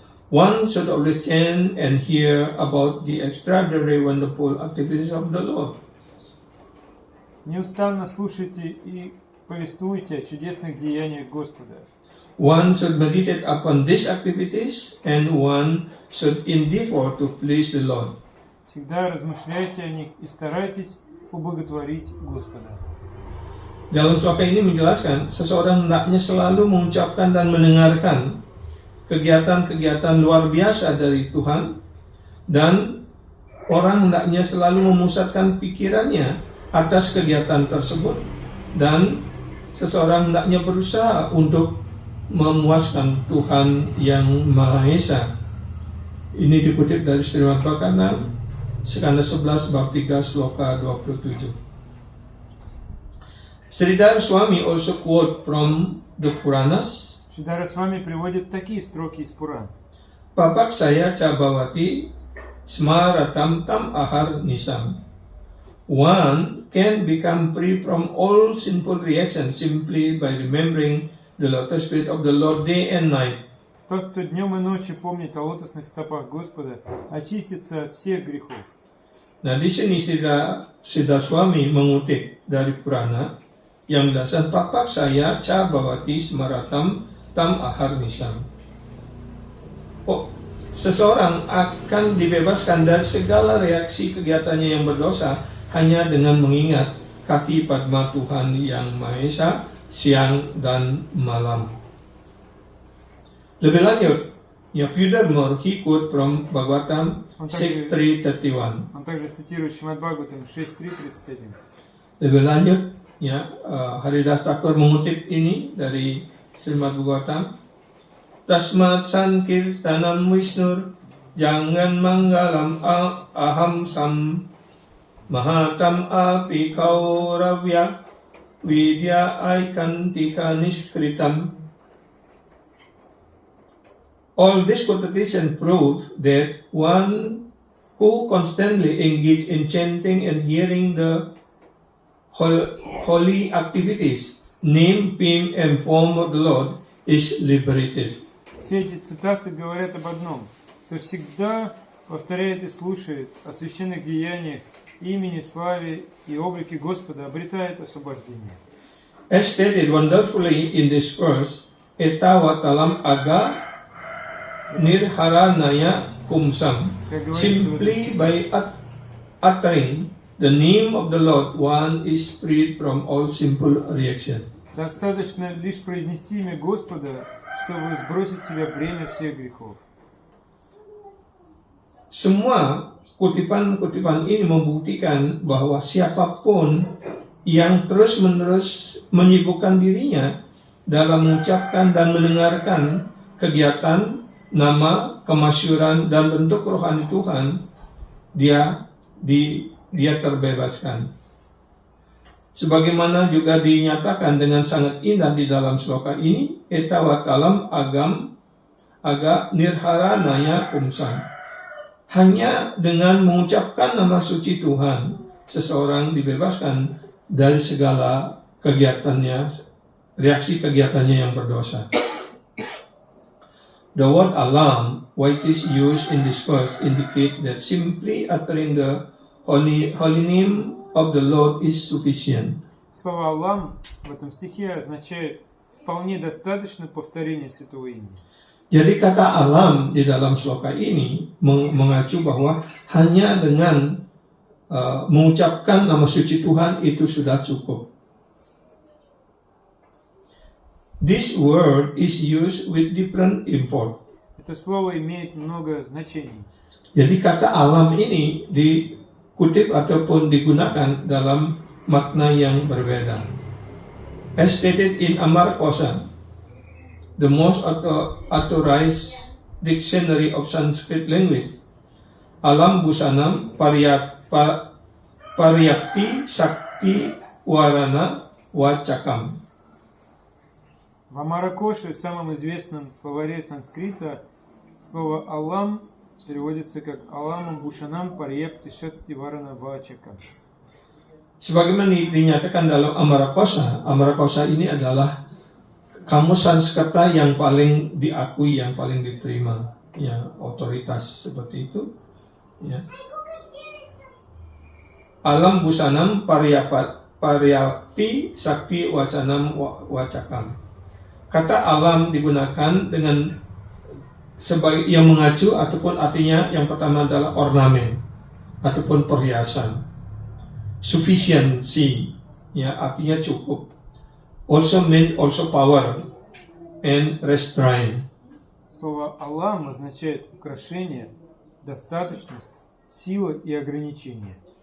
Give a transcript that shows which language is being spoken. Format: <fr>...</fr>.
<en>One should always chant and hear about the extraordinary wonderful activities of the Lord.</en> <ru>Неустанно слушайте и повествуйте о чудесных деяниях Господа.</ru> <en>One should meditate upon these activities and one should endeavor to please the Lord.</en> <ru>Всегда размышляйте о них и старайтесь поблаготворить Господа.</ru> <id>Dalam sloka ini menjelaskan, seseorang hendaknya selalu mengucapkan dan mendengarkan kegiatan-kegiatan luar biasa dari Tuhan, dan orang hendaknya selalu memusatkan pikirannya atas kegiatan tersebut, dan seseorang hendaknya berusaha untuk memuaskan Tuhan yang Maha Esa. Ini dikutip dari Srimad Bhagavatam skanda 11 bab 3 sloka 27.</id> <en>Sridhar Swami also quote from the Puranas.</en> <ru>Шридхара Свами приводит такие строки из Пуран.</ru> <sa>Papak saya cabawati smaratam tam ahar nisam.</sa> <en>One can become free from all sinful reactions simply by remembering the lotus feet of the Lord day and night.</en> <ru>Тот, кто днем и ночью помнит о лотосных стопах Господа, очистится от всех грехов.</ru> <id>Nah di sini Sridhar Swami mengutip dari Purana yang dasar</id> <sa>papak saya cabawati smaratam tam ahar nisam.</sa> <id>Seseorang akan dibebaskan dari segala reaksi kegiatannya yang berdosa hanya dengan mengingat kaki Padma Tuhan yang Maha Esa siang dan malam. Lebih lanjut,</id> <en>furthermore, he quote from Bhagavatam 6.3.31.</en> <ru>Он также цитирует Шримад Бхагаватам 6.3.31.</ru> <id>Lebih lanjut, Haridas Thakur mengutip ini dari Srimad Bhagavatam.</id> <sa>Tasmat sankirtanam Wishnur jangan manggalam aham sam mahatam api kauravya vidya aikantika niskritam.</sa> <en>All this quotation prove that one who constantly engage in chanting and hearing the holy activities, name, fame, and form of the Lord is liberated.</en> <ru>Все эти цитаты говорят об одном, кто всегда повторяет и слушает о священных деяниях, имени, славе и облике Господа, обретает освобождение.</ru> <en>As stated wonderfully in this verse,</en> <sa>etawatalam aga nirharanaya kumsam.</sa> <en>Simply by uttering the name of the Lord, one is freed from all simple reaction.</en> <ru>Достаточно лишь произнести имя Господа, чтобы сбросить с себя бремя всех грехов.</ru> <id>Semua kutipan-kutipan ini membuktikan bahwa siapapun yang terus-menerus menyibukkan dirinya dalam mengucapkan dan mendengarkan kegiatan, nama, kemasyuran, dan bentuk rohani Tuhan, dia terbebaskan. Sebagaimana juga dinyatakan dengan sangat indah di dalam sloka ini,</id> <sa>etawatalam agam aga nirharanaya kumsam.</sa> <id>Hanya dengan mengucapkan nama suci Tuhan, seseorang dibebaskan dari segala kegiatannya, reaksi kegiatannya yang berdosa.</id> <en>The word alam, which is used in this verse, indicate that simply uttering the holy name of the Lord is sufficient.</en> <ru>Слово «Аллам» в этом стихе означает «вполне достаточно повторения святого имени».</ru> <id>Jadi kata alam di dalam sloka ini mengacu bahwa hanya dengan mengucapkan nama suci Tuhan itu sudah cukup.</id> <en>This word is used with different import.</en> <ru>Это слово имеет много значений.</ru> <id>Jadi kata alam ini dikutip ataupun digunakan dalam makna yang berbeda.</id> <en>As stated in Amar Kosa, the most authorized dictionary of Sanskrit language,</en> <sa>alam busanam paryakti sakti warana wacakam.</sa> <ru>В Амаракоше, самом известном словаре санскрита, слово «Алам» переводится как</ru> <sa>«Аламам Бушанам Парьепти Шакти Варана Вачака».</sa> <id>Sebagaimana dinyatakan dalam Amarakosa ini adalah kamus Sanskerta yang paling diakui, yang paling diterima, ya, otoritas seperti itu, ya.</id> <sa>Alam busanam paryapti sakti wacanam wacakam.</sa> <id>Kata alam digunakan dengan sebagai yang mengacu ataupun artinya yang pertama adalah ornamen ataupun perhiasan. Sufficiency, ya, artinya cukup.</id> <en>Also mean also power and restraint.</en> <ru>Слово «Алам» означает украшение, достаточность, сила и ограничение.</ru>